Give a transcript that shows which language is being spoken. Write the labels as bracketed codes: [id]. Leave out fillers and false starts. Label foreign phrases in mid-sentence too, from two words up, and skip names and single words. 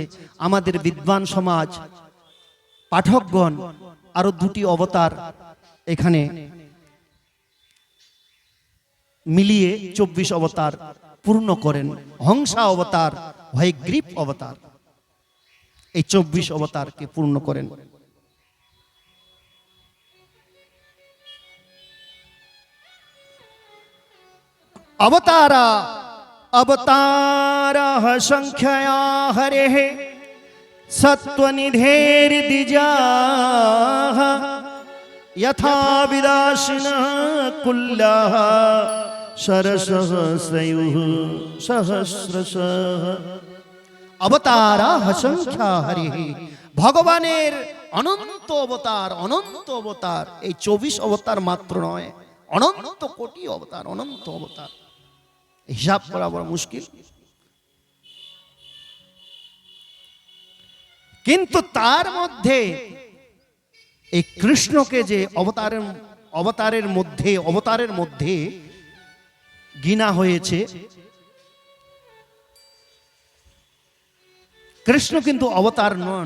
[bn] আমাদের বিদ্বান সমাজ, পাঠকগণ আরো 2টি অবতার এখানে মিলিয়ে 24 অবতার পূর্ণ করেন। হংসা অবতার, হয়গ্রীব অবতার, এই 24 অবতারকে পূর্ণ করেন। [sa] अवतारा अवतारः संख्यया हरेः सत्त्वनिधेर्द्विजाः यथा विदाशिनः कुल्याः सरसः स्युः सहस्रशः। अवतारा संख्या हरिः, [bn] ভগবানের অনন্ত অবতার, অনন্ত অবতার। এই 24 অবতার মাত্র নয়, অনন্ত কোটি অবতার, অনন্ত অবতার। হিসাব করা বড় মুশকিল। কিন্তু তার মধ্যে এই কৃষ্ণকে যে অবতারের মধ্যে গিনা হয়েছে, কৃষ্ণ কিন্তু অবতার নন।